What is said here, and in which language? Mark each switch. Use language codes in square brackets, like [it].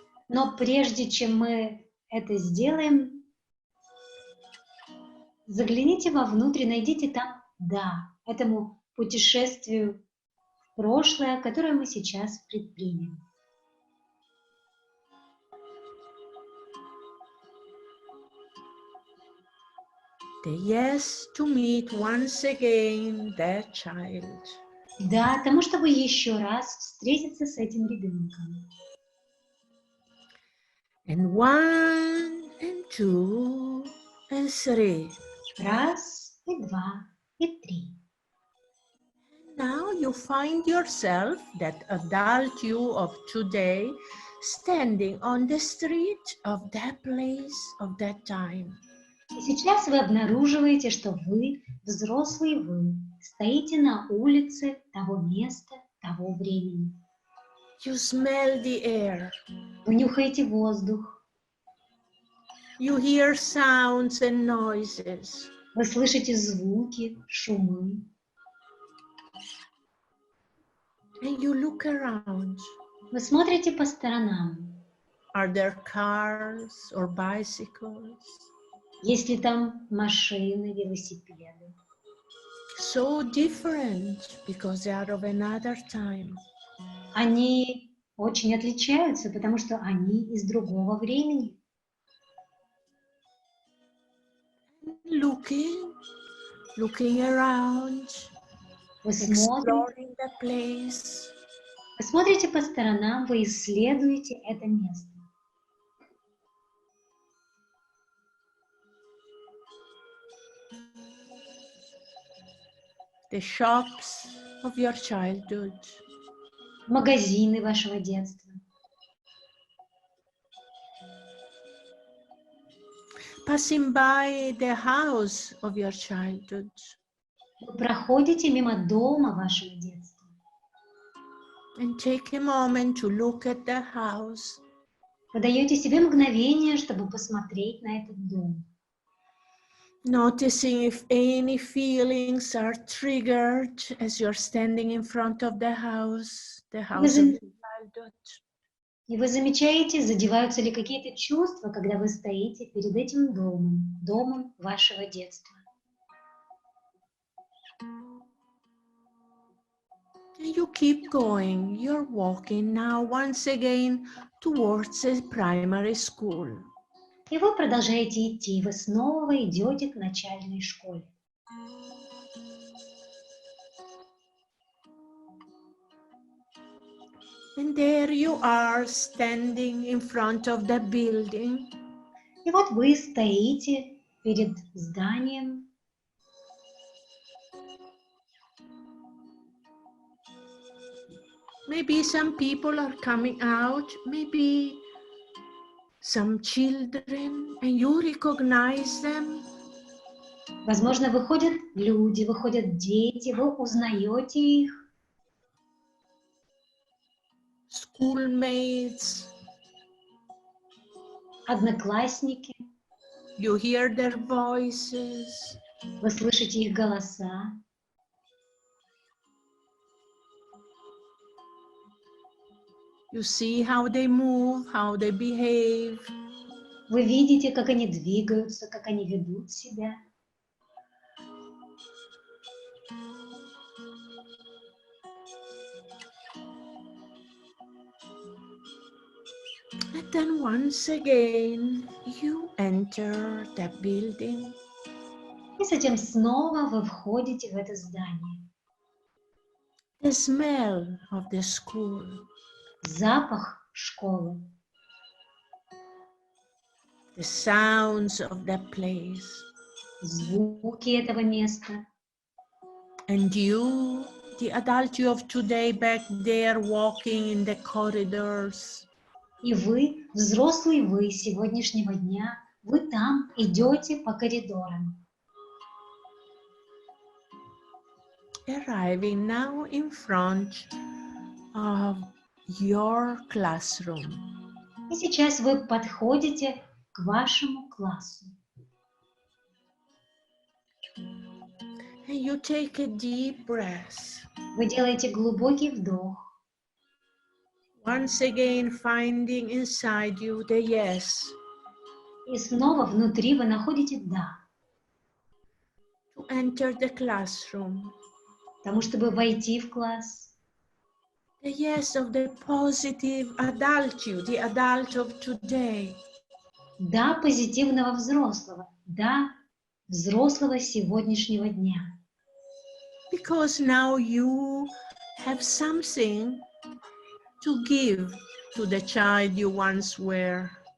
[ru] Но прежде чем мы это сделаем, загляните вовнутрь, найдите там «да», этому путешествию в прошлое, которое мы сейчас предпримем. [en] The yes to meet once again that child. [ru] Да, тому, чтобы еще раз встретиться с этим ребенком. [en] And 1 and 2 and 3. [ru] 1, и 2, и 3. [en] Now you find yourself, that adult you of today, standing on the street of that place, of that time. [ru] И сейчас вы обнаруживаете, что вы, взрослый вы, стоите на улице того места, того времени. [en] You smell the air. [ru] Вы нюхаете воздух. [en] You hear sounds and noises. [ru] Вы слышите звуки, шумы. [en] And you look around. [ru] Вы смотрите по сторонам. [en] Are there cars or bicycles? [ru] Есть ли там машины, велосипеды? [en] So different because they are of another time. [ru] Они очень отличаются, потому что они из другого времени. [en] Looking around, [ru] Вы [en] exploring the place. [ru] смотрите по сторонам, вы исследуете это место. [en] The shops of your childhood. [ru] Магазины вашего детства. [en] Passing by the house of your childhood. [ru] Вы проходите мимо дома вашего детства. [en] And take a moment to look at the house. [ru] Вы даете себе мгновение, чтобы посмотреть на этот дом. [en] Noticing if any feelings are triggered as you're standing in front of the house of your childhood. [ru] И вы замечаете, задеваются ли какие-то чувства, когда вы стоите перед этим домом, домом вашего детства. [en] And you keep going. You're walking now once again towards a primary school. [ru] И вы продолжаете идти, вы снова идете к начальной школе. [en] And there you are standing in front of the building. [ru] И вот вы стоите перед зданием. [en] Maybe some people are coming out, maybe some children, and you recognize them. [ru] Возможно, выходят люди, выходят дети, вы узнаете их. [en] Schoolmates. [ru] Одноклассники. [en] You hear their voices. [ru] Вы слышите их голоса. [en] You see how they move, how they behave. [ru] Вы видите, как они двигаются, как они ведут себя. [en] And then once again, you enter the building. [ru] И затем снова вы входите в это здание. [en] The smell of the school. [ru] Запах школы. [en] The sounds of the place. [ru] Звуки этого места. [en] And you, the adult you of today, back there walking in the corridors. [ru] И вы, взрослый вы сегодняшнего дня, вы там идете по коридорам. [en] arriving now in front of your classroom. [ru] И сейчас вы подходите к вашему классу. [en] And you take a deep breath. [ru] Вы делаете глубокий вдох. [en] Once again, finding inside you the yes. [ru] И снова внутри вы находите «да», [en] To enter the classroom. [ru] потому чтобы войти в класс. [en] The yes of the positive adult you, the adult of today. [ru] «Да» позитивного взрослого. «Да» взрослого сегодняшнего дня. [en] Because now you have something to give to the child you once were.